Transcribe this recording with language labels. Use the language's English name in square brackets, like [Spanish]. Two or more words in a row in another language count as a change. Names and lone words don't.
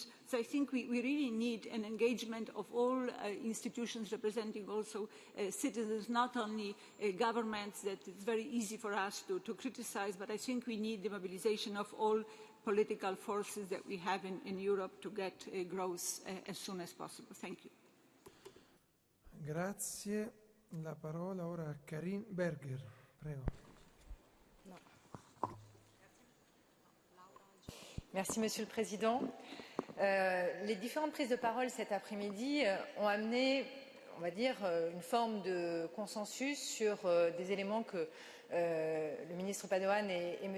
[English] So I think we really need an engagement of all institutions representing also citizens, not only governments that it's very easy for us to criticize, but I think we need the mobilization of all political forces that we have in Europe to get growth as soon as possible. Thank you. [Italian] Grazie. La parola ora a Karine Berger. Prego. [French] Merci, Monsieur le Président. Les différentes prises de parole cet après-midi ont amené, on va dire, une forme de consensus sur des éléments que le ministre Padoan et M.